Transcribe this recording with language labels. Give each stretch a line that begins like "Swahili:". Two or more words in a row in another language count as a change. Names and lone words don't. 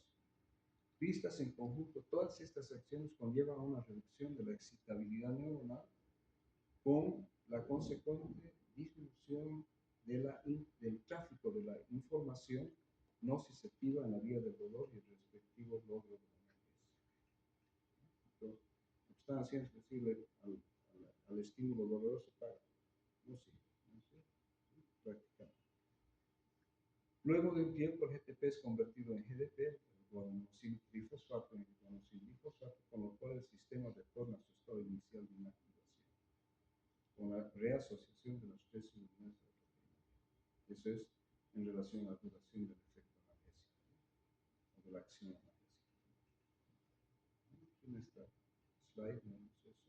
Spanish: Vistas en conjunto, todas estas acciones conllevan a una reducción de la excitabilidad neuronal con la consecuente disminución del tráfico de la información nociceptiva en la vía del dolor y el respectivo logro de la analgesia. Entonces, lo que están haciendo es decirle al estímulo doloroso para no sigue, prácticamente. Luego de un tiempo, el GTP es convertido en GDP, el guanosin trifosfato, en guanosin difosfato, con lo cual el sistema retorna a su estado inicial de inactivación, con la reasociación de las tres unidades de la proteína. Eso es en relación a la duración del efecto analgésico, ¿no? O de la acción analgésica. En esta slide vemos eso.